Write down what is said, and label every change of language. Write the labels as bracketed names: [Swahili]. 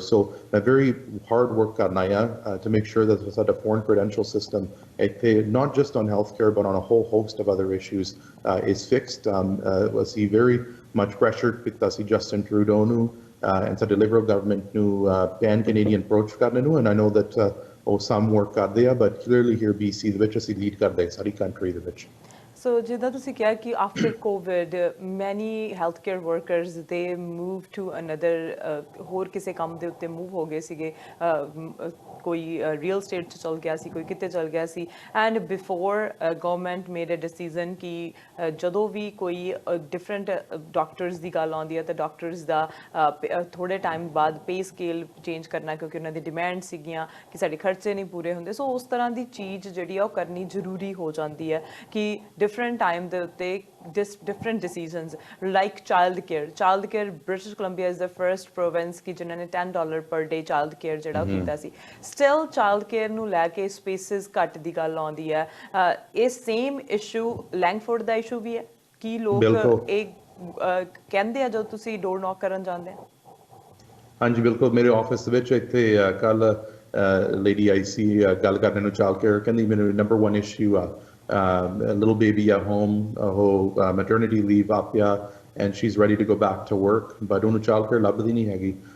[English] So a very hard work karna hai to make sure that the foreign credential system, not just on healthcare but on a whole host of other issues, is fixed. We see very much pressure with Justin Trudeau and the Liberal government pan Canadian approach karne nu, and I know that some work ਕਰਦੇ ਆ, but clearly here BC ਦੇ ਵਿੱਚ ਅਸੀਂ lead ਕਰਦੇ ਸਾਰੀ country ਦੇ ਵਿੱਚ। [Punjabi] So ਜਿੱਦਾਂ ਤੁਸੀਂ ਕਿਹਾ ਕਿ [English] after COVID many healthcare workers they moved to another [Punjabi] ਹੋਰ ਕਿਸੇ ਕੰਮ ਦੇ ਉੱਤੇ move ਹੋ ਗਏ ਸੀਗੇ, ਕੋਈ real estate 'ਚ ਚਲ ਗਿਆ ਸੀ, ਕੋਈ ਕਿਤੇ ਚਲ ਗਿਆ ਸੀ, [English] and before government made a decision [Punjabi] ਕਿ ਜਦੋਂ ਵੀ ਕੋਈ different doctors ਦੀ ਗੱਲ ਆਉਂਦੀ ਹੈ ਤਾਂ doctors ਦਾ ਥੋੜੇ ਟਾਈਮ ਬਾਅਦ pay scale change ਕਰਨਾ, ਕਿਉਂਕਿ ਉਹਨਾਂ ਦੀ demand ਸੀਗੀਆਂ ਕਿ ਸਾਡੇ ਖਰਚੇ ਨਹੀਂ ਪੂਰੇ ਹੁੰਦੇ, ਸੋ ਉਸ ਤਰ੍ਹਾਂ ਦੀ ਚੀਜ਼ ਜਿਹੜੀ ਆ ਉਹ ਕਰਨੀ ਜ਼ਰੂਰੀ ਹੋ ਜਾਂਦੀ ਹੈ ਕਿ [English] different time the different decisions like child care British Columbia is the first province [Punjabi] ki jinne $10 per day child care jehda ਕੀਤਾ ਸੀ, still child care ਨੂੰ ਲੈ ਕੇ spaces ਘੱਟ ਦੀ ਗੱਲ ਆਉਂਦੀ ਹੈ, ਇਹ same issue Langford ਦਾ issue ਵੀ ਹੈ ਕਿ ਲੋਕ ਇਹ ਕਹਿੰਦੇ ਆ ਜਦੋਂ ਤੁਸੀਂ door knock ਕਰਨ ਜਾਂਦੇ ਆ? ਹਾਂਜੀ ਬਿਲਕੁਲ, ਮੇਰੇ ਆਫਿਸ ਦੇ ਵਿੱਚ ਇੱਥੇ ਕੱਲ ਲੇਡੀ ਆਈ ਸੀ ਗੱਲ ਕਰਨ ਨੂੰ child care, ਕਹਿੰਦੀ ਮੈਨੂੰ number one issue [English] a little baby at home, maternity leave up, and she's ready to go back to work, [Punjabi] but ਉਹਨੂੰ child care ਲੱਭਦੀ ਨਹੀਂ ਹੈਗੀ।